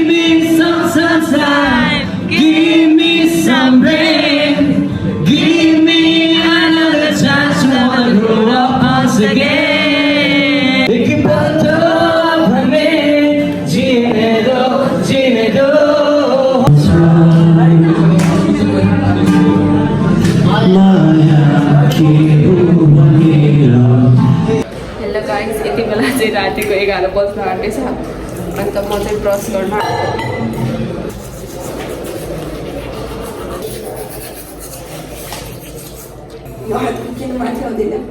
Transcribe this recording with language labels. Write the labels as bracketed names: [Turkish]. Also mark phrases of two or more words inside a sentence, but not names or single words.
[English] me some sunshine, give me some rain, give me another chance to grow up once again. [Hindi] एक पल तो हमें जीने दो [English] hello guys [Nepali] यति बेला चाहिँ रातिको 11 बज्न आँटेछ अन्त म चाहिँ ब्रस गर्न किन माथि आउँदैन